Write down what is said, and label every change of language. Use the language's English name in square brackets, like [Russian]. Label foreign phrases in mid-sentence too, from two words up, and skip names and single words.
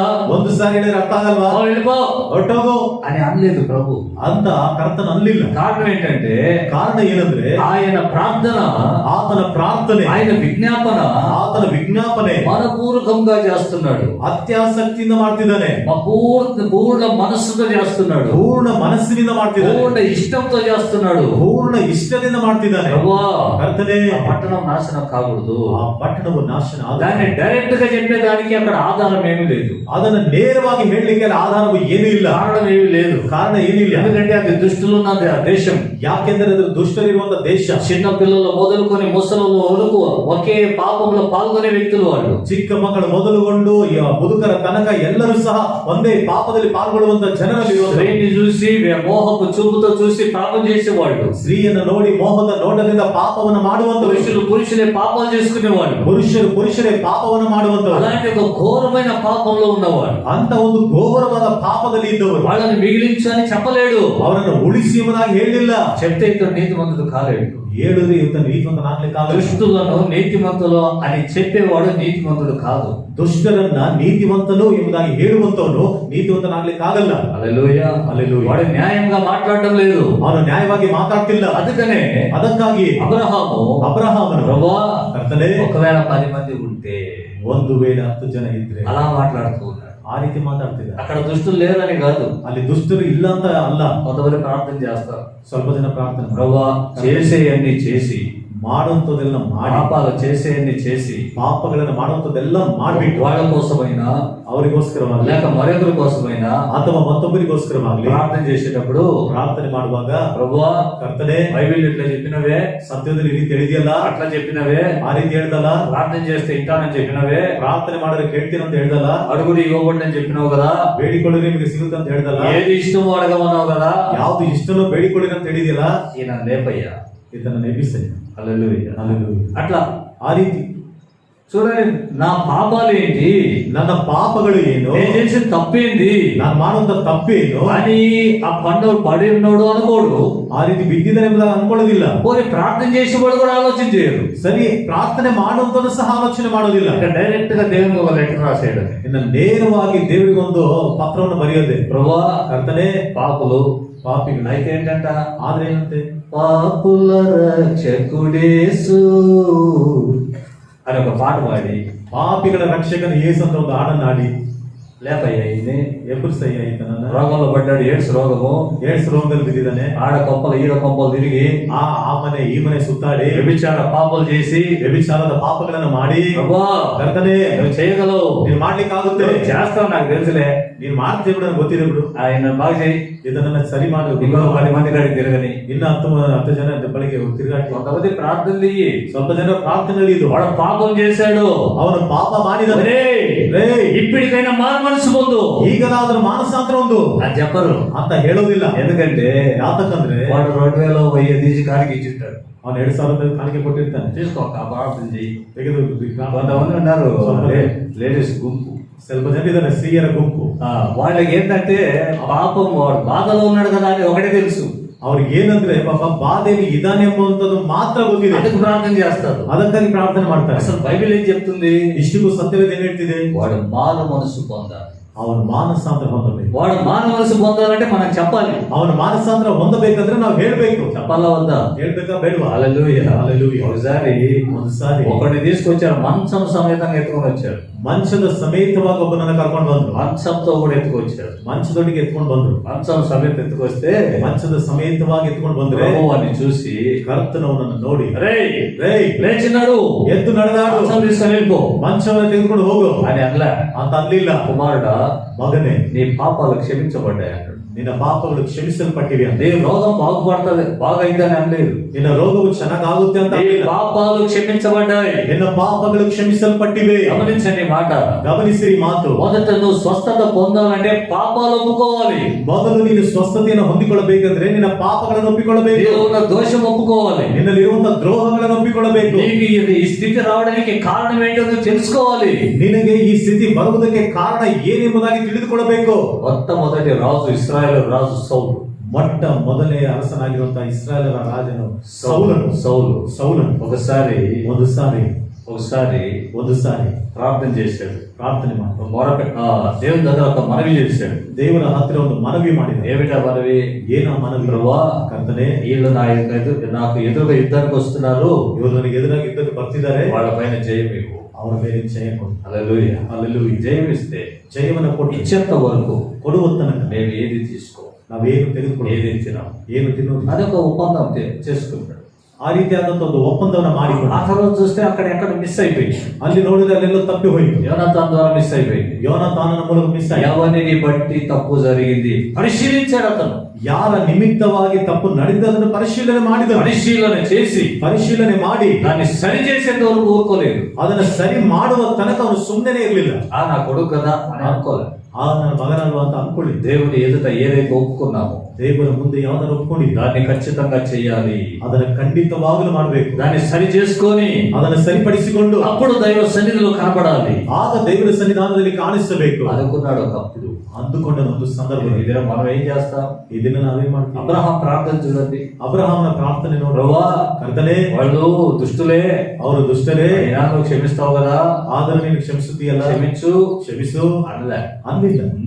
[Kannada] ಒಂದು ಸಾರಿ ಹೇಳಿದ್ರೆ ಅರ್ಥ ಆಗಲ್ವಾ, [Telugu] వెళ్ళిపో [Kannada] ಹೊರಟೋಗು [Telugu] అని అనలేదు ప్రభు. [Kannada] ಅಂತ ಕರ್ತನ ಅನ್ಲಿಲ್ಲ. [Telugu] కారణం ఏంటంటే [Kannada] ಕಾರಣ ಏನಂದ್ರೆ [Telugu] ఆయన ప్రార్థన [Kannada] ಆತನ ಪ್ರಾರ್ಥನೆ ಪ್ರಾರ್ಥನೆ, [Telugu] ఆయన విజ్ఞాపన [Kannada] ಆತನ ವಿಜ್ಞಾಪನೆ [Telugu] మనపూర్వకంగా చేస్తున్నాడు, [Kannada] ಅತ್ಯಾಸಕ್ತಿಯಿಂದ ಮಾಡ್ತಿದ್ದಾನೆ, [Telugu] పూర్ణ మనస్సుతో చేస్తున్నాడు, [Kannada] ಪೂರ್ಣ ಮನಸ್ಸಿನಿಂದ ಮಾಡ್ತಿದ್ದಾನೆ, [Telugu] పూర్ణ ఇష్టంతో చేస్తున్నాడు. [Kannada] ಪೂರ್ಣ ಇಷ್ಟದಿಂದ ಮಾಡ್ತಿದ್ದಾನೆ. [Telugu] ప్రభువా, [Kannada] ಕರ್ತನೇ, [Telugu] ఆ పట్టణం నాశనం కాకూడదు. [Kannada] ಆ ಪಟ್ಟಣವು ನಾಶನ [Telugu] దాన్ని [Kannada] ಆಗಬಾರದು. [Telugu] డైరెక్ట్ గా చెప్పేదానికి అక్కడ ఆధారం ఏమీ లేదు, [Kannada] ಅದನ್ನು ನೇರವಾಗಿ ಹೇಳಲಿಕ್ಕೆ ಆಧಾರವು ಏನೂ ಇಲ್ಲ, [Telugu] కారణం ఏమీ లేదు. [Kannada] ಕಾರಣ ಏನಿಲ್ಲ. [Telugu] ఎందుకంటే అది దుష్టులున్నది ఆ దేశం. [Kannada] ಯಾಕೆಂದರೆ ಅದು ದುಷ್ಟರಿರುವಂತ ದೇಶ. [Telugu] చిన్న పిల్లలు మొదలుకొని ముసలు వరకు ఒకే పాపంలో పాల్గొనే వ్యక్తులు వాళ్ళు. [Kannada] ಚಿಕ್ಕ ಮಕ್ಕಳು ಮೊದಲುಗೊಂಡು ಮುದುಕರ ತನಕ ಎಲ್ಲರೂ ಸಹ ಒಂದೇ ಪಾಪದಲ್ಲಿ ಪಾಲ್ಗೊಳ್ಳುವಂತ ಜನರಲ್ಲಿ [Telugu] స్త్రీని చూసి మోహపు చూపుతో చూసి పాపం చేసేవాళ్ళు, [Kannada] ಸ್ತ್ರೀಯನ್ನು ನೋಡಿ ಮೋಹದ ನೋಟದಿಂದ ಪಾಪವನ್ನು ಮಾಡುವಂತ [Telugu] పురుషులే పాపాలు చేసుకునేవాళ్ళు, [Kannada] ಪುರುಷರೇ ಪಾಪವನ್ನು ಮಾಡುವಂತವರು. [Telugu] అలాంటి ఒక ఘోరమైన పాపంలో ఉన్నవాడు. [Kannada] ಅಂತ ಒಂದು ಘೋರವಾದ ಪಾಪದಲ್ಲಿ ಇದ್ದವರು. [Telugu] వాళ్ళని మిగిలించు అని చెప్పలేడు, [Kannada] ಅವರನ್ನು ಉಳಿಸಿ ಎಂಬುದಾಗಿ ಹೇಳಿಲ್ಲ. [Telugu] చెప్తే ఇతను నీతిమంతుడు కాలేడు. [Kannada] ಹೇಳಿದ್ರೆ ಇವತ್ತು ನೀತಿವಂತನಾಗ್ಲಿಕ್ಕಾಗಲ್ಲ. [Telugu] దుష్టులను నీతిమంతులు అని చెప్పేవాడు నీతిమంతుడు కాదు. [Kannada] ದುಷ್ಟರನ್ನ ನೀತಿವಂತನು ಎಂಬುದಾಗಿ ಹೇಳುವಂತವನು ನೀತಿವಂತನಾಗ್ಲಿಕ್ಕಾಗಲ್ಲ. [Telugu] హల్లెలూయా, హల్లెలూయా. వాడు న్యాయంగా మాట్లాడడం లేదు. [Kannada] ಅವನು ನ್ಯಾಯವಾಗಿ ಮಾತಾಡ್ತಿಲ್ಲ. [Telugu] అందుకనే [Kannada] ಅದಕ್ಕಾಗಿ ಅಬ್ರಹಾಮನು [Telugu] ప్రభువా, [Kannada] ಕರ್ತನೇ, [Telugu] ఒకవేళ 10 మంది ఉంటే [Kannada] ಒಂದು ವೇಳೆ 10 ಜನ ಇದ್ರೆ [Telugu] అలా మాట్లాడుతూ ఉన్నాడు. [Kannada] ಆ ರೀತಿ ಮಾತಾಡ್ತಿದ್ದಾರೆ. [Telugu] అక్కడ దుష్టులు లేరని కాదు, [Kannada] ಅಲ್ಲಿ ದುಷ್ಟರು ಇಲ್ಲ ಅಂತ ಅಲ್ಲ. [Telugu] కొంతమంది ప్రార్థన చేస్తారు, [Kannada] ಸ್ವಲ್ಪ ಜನ ಪ್ರಾರ್ಥನೆ [Telugu] ప్రభువా చేసేయన్ని చేసి, [Kannada] ಮಾಡುವಂತದೆಲ್ಲ ಮಾಡಿ, [Telugu] పాపాలు చేసేయన్ని చేసి, [Kannada] ಪಾಪಗಳನ್ನ ಮಾಡುವಂತದೆಲ್ಲ ಮಾಡ್ಬಿಟ್ಟು [Telugu] వాళ్ళ కోసమైనా [Kannada] ಅವರಿಗೋಸ್ಕರವಾಗಿ [Telugu] లేక మరొకరి కోసమైనా [Kannada] ಅಥವಾ ಮತ್ತೊಬ್ಬರಿಗೋಸ್ಕರವಾಗ್ಲಿ [Telugu] ప్రార్థన చేసేటప్పుడు [Kannada] ಪ್ರಾರ್ಥನೆ ಮಾಡುವಾಗ, [Telugu] ప్రభువా [Kannada] ಕರ್ತನೇ, [Telugu] బైబిల్ ఇట్లా చెప్పినవే, [Kannada] ಸತ್ಯದಲ್ಲಿ ಈ ರೀತಿ ಹೇಳಿದೆಯಲ್ಲ, [Telugu] అట్లా చెప్పినవే, [Kannada] ಆ ರೀತಿ ಹೇಳ್ದಲ್ಲ, [Telugu] ప్రార్థన చేస్తే ఇంటానని చెప్పినవే, [Kannada] ಪ್ರಾರ್ಥನೆ ಮಾಡಿದ್ರೆ ಕೇಳ್ತೀರಂತ ಹೇಳ್ದಲ್ಲ, [Telugu] అడుగుడు ఇవ్వబడి అని చెప్పినావు కదా, [Kannada] ಬೇಡಿಕೊಳ್ಳಿ ನಿಮಗೆ ಸಿಗುತ್ತೆ ಅಂತ ಹೇಳ್ದಲ್ಲ, [Telugu] ఏది ఇష్టమో అడగమన్నావు కదా, [Kannada] ಯಾವ್ದು ಇಷ್ಟನೋ ಬೇಡಿಕೊಳ್ಳಿ ಅಂತ ಹೇಳಿದೆಯಲ್ಲ, [Telugu] ఈయన లేపయ్యా. [Kannada] ಇದನ್ನ ನೆಬಿಸೆ. [Telugu] హల్లెలూయా. హల్లెలూయా. అట్లా [Kannada] ಆ ರೀತಿ [Telugu] చూడండి, నా పాపాలు ఏంటి, [Kannada] ನನ್ನ ಪಾಪಗಳು ಏನು, [Telugu] నేను చేసిన తప్పేంది [Kannada] ನಾನು ಮಾಡುವಂತ ತಪ್ಪೇನು [Telugu] అని ఆ పండు పడి ఉన్నాడు అనుకోడు. [Kannada] ಆ ರೀತಿ ಬಿದ್ದಿದ್ದಾನೆ ಎಂಬುದಾಗಿ ಅನ್ಕೊಳ್ಳೋದಿಲ್ಲ. [Telugu] పోనీ ప్రార్థన చేసేవాడు కూడా ఆలోచన చేయరు. [Kannada] ಸರಿ, ಪ್ರಾರ್ಥನೆ ಮಾಡುವಂತದ್ದು ಸಹ ಆಲೋಚನೆ ಮಾಡೋದಿಲ್ಲ. [Telugu] ఇక డైరెక్ట్ గా దేవునికి ఒక లెటర్ రాసేయడం, [Kannada] ಇನ್ನು ನೇರವಾಗಿ ದೇವರಿಗೆ ಒಂದು ಪತ್ರವನ್ನು ಬರೆಯೋದೆ. [Telugu] ప్రభువా, [Kannada] ಕರ್ತನೇ, [Telugu] పాపులు [Kannada] ಪಾಪಿಗಳು [Telugu] అయితే ఏంటంట, [Kannada] ಆದ್ರೆ ಏನಂತೆ, [Telugu] పాపుల రక్షకుడేసు అని ఒక పాట పాడి [Kannada] ಪಾಪಿಗಳ ರಕ್ಷಕನ ಯೇಸು ಅಂತ ಒಂದು ಹಾಡನ್ನು ಹಾಡಿ, [Telugu] లేపయ్యా ఈయన [Kannada] ಎಬ್ಬರಿಸಯ್ಯ ಈತನನ್ನ. [Telugu] రోగంలో పడ్డాడు, ఏడ్స్ రోగము, [Kannada] ಏಡ್ಸ್ ರೋಗದಲ್ಲಿ ಬಿದ್ದಿದ್ದಾನೆ. [Telugu] ఆడ కొంపలు ఈడ కొంపలు తిరిగి [Kannada] ಆ ಮನೆ ಈ ಮನೆ ಸುತ್ತಾಡಿ [Telugu] వ్యభిచార పాపాలు చేసి, [Kannada] ವ್ಯಭಿಚಾರದ ಪಾಪಗಳನ್ನ ಮಾಡಿ, [Telugu] ప్రభువా [Kannada] ಕರ್ತನೇ, [Telugu] నువ్వు చేయగలవు, [Kannada] ನೀನ್ ಮಾಡ್ಲಿಕ್ಕಾಗುತ್ತೆ, [Telugu] నువ్వు చేస్తావు నాకు తెలుసులే, [Kannada] ನೀನ್ ಮಾಡ್ತೀವಿ ಬಿಡು, ನನಗೆ ಗೊತ್ತಿದೆ ಬಿಡು, [Telugu] ఆయన బాగా చేయి, [Kannada] ಇದನ್ನ ಸರಿ ಮಾಡು, [Telugu] ఇంకో 10 మంది కాడికి తిరగని. [Kannada] ಇನ್ನು 10 ಜನ ಬಳಿಗೆ ತಿರುಗಾಟಿ. [Telugu] కొంతమంది ప్రార్థనలు ఇయ్యి, [Kannada] ಸ್ವಲ್ಪ ಜನ ಪ್ರಾರ್ಥನೆಗಳು ಇದು. [Telugu] వాడు పాపం చేశాడు, [Kannada] ಅವನು ಪಾಪ ಮಾಡಿದಾನೆ, [Telugu] ఇప్పటికైనా మారు మనసు పొందు, [Kannada] ಈಗಲಾದ್ರೂ ಮಾನಸಾಂತರ ಒಂದು [Telugu] అది చెప్పరు [Kannada] ಅಂತ ಹೇಳೋದಿಲ್ಲ. [Telugu] ఎందుకంటే [Kannada] ಯಾತಕ್ಕಂದ್ರೆ [Telugu] వాడు 2000 తీసి కాడికి ఇచ్చిస్తాడు. [Kannada] ಅವನು 2,000 ಕಾಣಿಕೆ ಕೊಟ್ಟಿರ್ತಾನೆ, [Telugu] తీసుకో ప్రార్థన చెయ్యి. [Kannada] ತೆಗೆದು [Telugu] కొంతమంది ఉన్నారు లేడీస్ గుంపు, [Kannada] ಸ್ವಲ್ಪ ಜನ ಇದ್ದಾರೆ ಸ್ತ್ರೀಯರ ಗುಂಪು. [Telugu] వాళ్ళకి ఏంటంటే పాపం, వాడు బాధలో ఉన్నాడు కదా అని ఒకటే తెలుసు, [Kannada] ಅವ್ರಿಗೆ ಏನಂದ್ರೆ ಪಾಪ ಬಾಧೆಯಲ್ಲಿ ಇದಾನೆ ಎಂಬುವಂತದ್ದು ಮಾತ್ರ ಗೊತ್ತಿದೆ, [Telugu] అందుకు ప్రార్థన చేస్తారు. [Kannada] ಅದಕ್ಕಾಗಿ ಪ್ರಾರ್ಥನೆ ಮಾಡ್ತಾರೆ. [Telugu] అసలు బైబిల్ ఏం చెప్తుంది, [Kannada] ಇಷ್ಟಿಗೂ ಸತ್ಯವೇದ ಏನ್ ಹೇಳ್ತಿದೆ, [Telugu] వాడు మారు మనసు పొందాలి. [Kannada] ಅವನು ಮಾನಸಾಂತರ ಹೊಂದಬೇಕು. [Telugu] వాడు మారు మనసు పొందాలంటే మనం చెప్పాలి. [Kannada] ಅವನು ಮಾನಸಾಂತರ ಹೊಂದಬೇಕಂದ್ರೆ ನಾವು ಹೇಳ್ಬೇಕು. [Telugu] చెప్పాలా వద్దా? [Kannada] ಹೇಳ್ಬೇಕಾ ಬೇಡವಾ? [Telugu] హల్లెలూయా. హల్లెలూయా. ఒకసారి ఒకటి తీసుకొచ్చారు, మంచం సమేతంగా ఎత్తుకొని వచ్చారు. [Kannada] ಮಂಚದ ಸಮೇತವಾಗಿ ಒಬ್ಬನನ್ನ ಕರ್ಕೊಂಡು ಬಂದ್ರು. [Telugu] మంచంతో కూడా ఎత్తుకొచ్చారు. [Kannada] ಮಂಚದೊಟ್ಟಿಗೆ ಎತ್ಕೊಂಡು ಬಂದ್ರು. [Telugu] మంచం సమేత ఎత్తుకొస్తే [Kannada] ಮಂಚದ ಸಮೇತವಾಗಿ ಎತ್ಕೊಂಡು ಬಂದ್ರೆ [Telugu] ప్రభువుని చూసి [Kannada] ಕರ್ತನವನನ್ನು ನೋಡಿ, [Telugu] రేయ్ లేచినాడు, [Kannada] ಎದ್ದು ನಡೆದಾಡು, [Telugu] మంచం తీసుకొని వెళ్ళిపో [Kannada] ಮಂಚವನ್ನು ತೆಗೆದುಕೊಂಡು ಹೋಗು [Telugu] అని అనలే. [Kannada] ಅಂತ ಅನ್ಲಿಲ್ಲ. [Telugu] కుమారుడా, [Kannada] ಮಗನೇ, [Telugu] నీ పాపాలు క్షమించబడ్డాయి అన్నాడు. [Kannada] ನಿನ್ನ ಪಾಪಗಳು ಕ್ಷಮಿಸಲ್ಪಟ್ಟಿವೆ ಅಂತ. [Telugu] నీ రోగం బాగుపడుతుంది, బాగైంది అని అనలేదు. [Kannada] ನಿನ್ನ ರೋಗವು ಚೆನ್ನಾಗುತ್ತೆ ಅಂತ [Telugu] నీ [Kannada] ಅನ್ಲಿಲ್ಲ. [Telugu] పాపాలు క్షమించబడ్డాయి. [Kannada] ನಿನ್ನ ಪಾಪಗಳು ಕ್ಷಮಿಸಲ್ಪಟ್ಟಿವೆ. [Telugu] గమనించండి ఈ మాట. [Kannada] ಗಮನಿಸಿರಿ ಮಾತು. [Telugu] మొదట నువ్వు స్వస్థత పొందాలంటే పాపాలు ఒప్పుకోవాలి. [Kannada] ಮೊದಲು ನೀನು ಸ್ವಸ್ಥತೆಯನ್ನು ಹೊಂದಿಕೊಳ್ಳಬೇಕಂದ್ರೆ ನಿನ್ನ ಪಾಪಗಳನ್ನು ಒಪ್ಪಿಕೊಳ್ಳಬೇಕು. [Telugu] నీలో ఉన్న దోషం ఒప్పుకోవాలి. [Kannada] ನಿನ್ನಲ್ಲಿರುವಂತಹ ದ್ರೋಹಗಳನ್ನು ಒಪ್ಪಿಕೊಳ್ಳಬೇಕು. [Telugu] నీకు ఈ స్థితి రావడానికి కారణం ఏంటో నువ్వు తెలుసుకోవాలి. [Kannada] ನಿನಗೆ ಈ ಸ್ಥಿತಿ ಬರುವುದಕ್ಕೆ ಕಾರಣ ಏನೆಂಬುದಾಗಿ ತಿಳಿದುಕೊಳ್ಳಬೇಕು. [Telugu] మొట్టమొదటి రాజు ఇశ్రాయేలు రాజు సౌలు. [Kannada] ಮೊಟ್ಟ ಮೊದಲೇ ಅರಸನಾಗಿರುವಂತಹ ಇಸ್ರಾಯೇಲರ ರಾಜನು ಸೌಲನು. [Telugu] ఒకసారి [Kannada] ಒಂದು ಸಾರಿ [Telugu] ఒకసారి [Kannada] ಒಂದುಸಾರಿ [Telugu] ప్రార్థన చేశాడు. [Kannada] ಪ್ರಾರ್ಥನೆ ಮಾಡಿ [Telugu] దేవుని దగ్గర ఒక మనవి చేశాడు. [Kannada] ದೇವರ ಹತ್ತಿರ ಒಂದು ಮನವಿ ಮಾಡಿದ. [Telugu] ఏమిటా మనవి? [Kannada] ಏನ ಮನವಿ? [Telugu] ప్రభువా, [Kannada] ಕರ್ತನೇ, [Telugu] వీళ్ళు నాకు ఎదురుగా యుద్ధానికి వస్తున్నారు, [Kannada] ಇವರು ನನಗೆ ಎದುರಾಗಿ ಯುದ್ಧಕ್ಕೆ ಬರ್ತಿದ್ದಾರೆ, [Telugu] వాళ్ళ పైన జయం ఇవ్వు. [Kannada] ಅವರ ಮೇಲೆ ಜಯ ಕೊಡು. [Telugu] హల్లెలూయా. హల్లెలూయా. జయం ఇస్తే [Kannada] ಜಯವನ್ನು ಕೊಟ್ಟು [Telugu] ఇచ్చేంత వరకు [Kannada] ಕೊಡುವ ತನಕ [Telugu] మేము ఏది తీసుకో, [Kannada] ನಾವೇನು ತೆಗೆದುಕೊಳ್ಳಿ, [Telugu] ఏది తినాం, [Kannada] ಏನು ತಿನ್ನೋದು, [Telugu] అదొక ఒప్పందం చేసుకుంటాడు. [Kannada] ಆ ರೀತಿಯಾದಂತ ಒಂದು ಒಪ್ಪಂದವನ್ನ ಮಾಡಿಕೊಂಡು [Telugu] ఆ తర్వాత చూస్తే అక్కడ ఎక్కడ మిస్ అయిపోయింది. [Kannada] ಅಲ್ಲಿ ನೋಡಿದ್ರೆ ಅಲ್ಲೆಲ್ಲೋ ತಪ್ಪಿ ಹೋಯಿತು. [Telugu] యోనాతాన్ ద్వారా మిస్ అయిపోయింది. [Kannada] ಯೋನಾತಾನನ ಮೂಲಕ ಮಿಸ್ ಆಯ್ತು. [Telugu] ఎవరిని బట్టి తప్పు జరిగింది పరిశీలించాడు అతను. [Kannada] ಯಾರ ನಿಮಿತ್ತವಾಗಿ ತಪ್ಪು ನಡೆದದನ್ನು ಪರಿಶೀಲನೆ ಮಾಡಿದ. [Telugu] పరిశీలన చేసి [Kannada] ಪರಿಶೀಲನೆ ಮಾಡಿ [Telugu] దాన్ని సరి చేసేంత వరకు ఊరుకోలేదు. [Kannada] ಅದನ್ನ ಸರಿ ಮಾಡುವ ತನಕ ಅವನು ಸುಮ್ಮನೆ ಇರಲಿಲ್ಲ. [Telugu] నా కొడుకు కదా అని అనుకోలేదు. [Kannada] ನನ್ನ ಮಗನಲ್ವಾ ಅಂತ ಅನ್ಕೊಳ್ಳಿ. [Telugu] దేవుని ఎదుట ఏదైతే ఒప్పుకున్నామో [Kannada] ದೇವರ ಮುಂದೆ ಯಾವ್ದಾರು ಒಪ್ಕೊಂಡಿದ್ದ [Telugu] దాన్ని ఖచ్చితంగా చేయాలి. [Kannada] ಅದನ್ನ ಖಂಡಿತವಾಗಲೂ ಮಾಡಬೇಕು. [Telugu] దాన్ని సరి చేసుకొని [Kannada] ಅದನ್ನ ಸರಿಪಡಿಸಿಕೊಂಡು [Telugu] అప్పుడు దైవ సన్నిధిలో కనపడాలి. [Kannada] ಆಗ ದೇವರ ಸನ್ನಿಧಾನದಲ್ಲಿ ಕಾಣಿಸಬೇಕು [Telugu] అనుకున్నాడు ఒకప్పుడు. [Kannada] ಅಂದುಕೊಂಡ ಒಂದು ಸಂದರ್ಭ. [Telugu] ఇదే మనం ఏం చేస్తాం? [Kannada] ಈ ದಿನ ನಾವೇನ್ ಮಾಡ್ತೀವಿ? [Telugu] అబ్రహాం ప్రార్థన చూడండి. [Kannada] ಅಬ್ರಹಾಮನ ಪ್ರಾರ್ಥನೆ ನೋಡು. [Telugu] ప్రభువా, [Kannada] ಕರ್ತನೇ, [Telugu] వాళ్ళు దుష్టులే, [Kannada] ಅವರು ದುಷ್ಟರೇ, [Telugu] అయినా నువ్వు క్షమిస్తావు కదా, [Kannada] ಆದರೂ ನೀನು ಕ್ಷಮಿಸುತ್ತೀಯಲ್ಲ, [Telugu] క్షమించు [Kannada] ಕ್ಷಮಿಸು [Telugu] అనలే. [Kannada] ಅಂದಿಲ್ಲ.